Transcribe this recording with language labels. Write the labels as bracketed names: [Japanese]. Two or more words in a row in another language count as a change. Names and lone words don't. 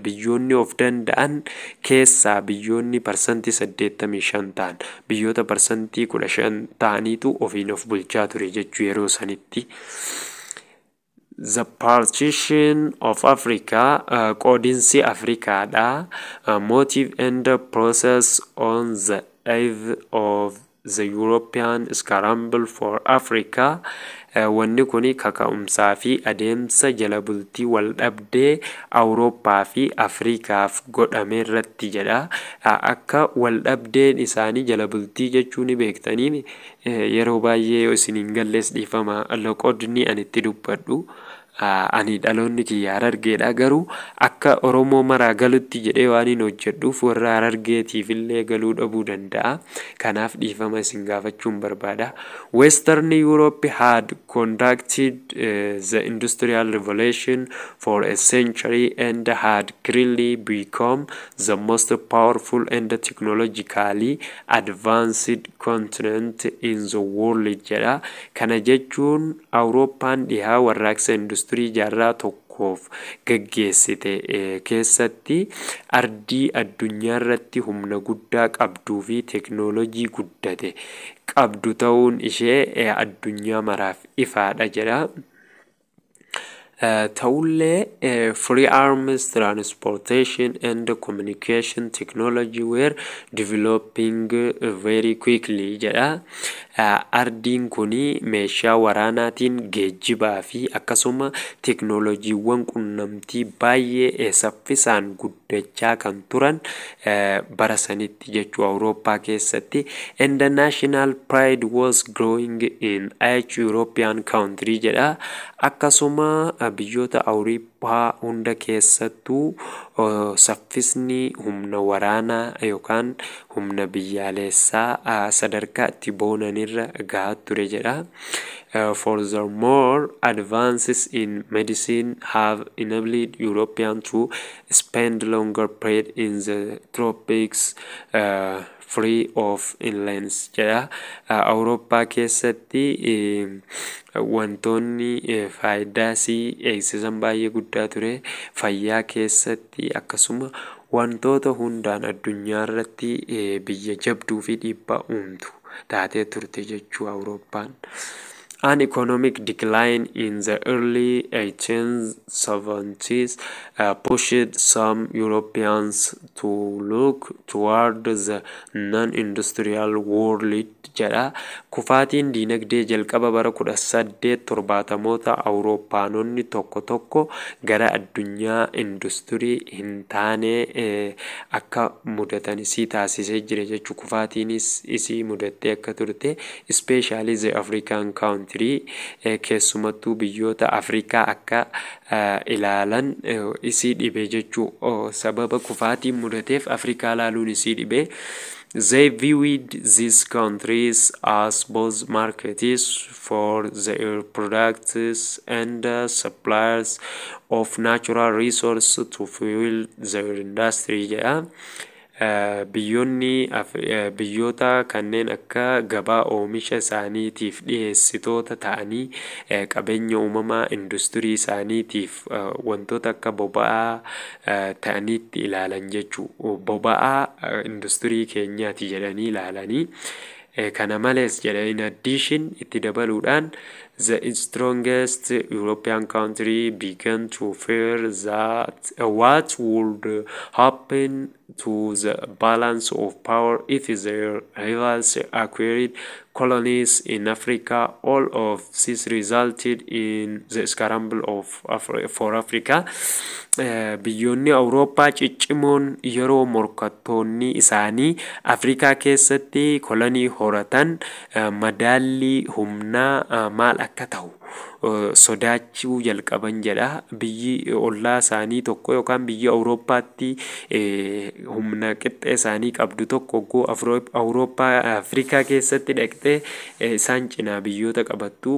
[Oromo] Biyyoonni of danda'an keessaa biyyoonni parsantii 85 ta'an biyyoota parsantii 15 ta'aniitu ofiin of bulchaa ture jechuu yeroo sanitti. [English] The partition of Africa, [Oromo] qoodinsi Afrikaadha, [English] motive and the process on the eve of the European scramble for Africa. [Oromo] Wanni kuni kaka'umsaa fi adeemsa jala bultii wal dhabdee Awurooppaa fi Afrikaaf godhame irratti jedha. Akka wal dhabdeen isaanii jala bultii jechuun beektanii yeroo baay'ee yoo isin hin gallees dhiifama loqodni ani itti dubbadhu. Ani dhaloonni kiyya Harargeedha garuu akka Oromoo maraa galutti jedhee waan hin hojjedhuuf warra Harargeetiif illee galuu dhabuu danda'a. Kanaaf dhiifama isin gaafachuun barbaada. [English] Western Europe had conducted the Industrial Revolution for a century and had clearly become the most powerful and technologically advanced continent in the world jedha. [Oromo] Kana jechuun Awurooppaan dhihaa warraaqsa industirii jaarraa tokkoof gaggeessite keessatti ardii addunyaa irratti humna guddaa qabduu fi teknoolojii guddate qabdu ta'uun ishee addunyaa maraaf ifaadha jedha. [English] Ta'ullee free arms transportation and communication technology were developing very quickly jedha. [Oromo] Ardiin kuni meeshaa waraanaatiin geejjibaa fi akkasuma teknoolojiiwwan qunnamtii baay'ee saffisaan guddachaa kan turan bara sanitti jechuu Awurooppaa keessatti. [English] And the national pride was growing in each European country jedha. [Oromo] Akkasuma biyyoota Awurooppaa hunda keessattuu saffisni humna waraanaa yookaan humna biyyaalessaa sadarkaa itti boonanirra gahaa ture jedha. [English] Furthermore, advances in medicine have enabled Europeans to spend longer period in the tropics free of illness jedha. [Oromo] Awurooppaa keessatti wantoonni faayidaa sii eegsisan baay'ee guddaa ture. Fayyaa keessatti akkasuma wantoota hundaan addunyaa irratti biyya jabduu fi dhiibbaa uumtu taatee turte jechuu Awurooppaan. [English] An economic decline in the early 1870s pushed some Europeans to look toward the non-industrial world jedha. [Oromo] Kufaatiin diinagdee jalqaba bara 1870moota Awurooppaanonni tokko tokko gara addunyaa industirii hin taane akka mudatan isii taasisee jira jechuu. Kufaatiinis isii mudattee akka turte [English] especially the African country [Oromo] keessumattuu biyyoota Afrikaa akka ilaalan isii dhibe jechuu. Sababa kufaatiin mudateef Afrikaa ilaaluun isii dhibe. [English] They viewed these countries as both markets for their products and suppliers of natural resources to fuel their industry jedha. [Oromo] Biyyoota kanneen akka gabaa oomisha isaaniitiif dhiyeessitoota ta'anii qabeenya uumamaa industirii isaaniitiif wantoota akka boba'aa ta'aniitti ilaalan jechuu. Boba'aa industirii keenyaati jedhanii ilaalanii. Kana malees jedha [English] in addition [Oromo] itti dabaluudhaan [English] the strongest European country began to fear that what would happen to the balance of power if their rivals acquired colonies in Africa. All of this resulted in the scramble for Africa. [Oromo] Biyyoonni Awurooppaa ciccimoon yeroo morkattoonni isaanii Afrikaa keessatti kolonii horatan madaallii humnaa maal akka ta'u sodaachuu jalqaban jedha. Biyyi ollaa isaanii tokko yookaan biyya Awurooppaatti humna qixxee isaanii qabdu tokko goo Awurooppaa Afrikaa keessatti dhaqxee isaan cinaa biyyoota qabattu.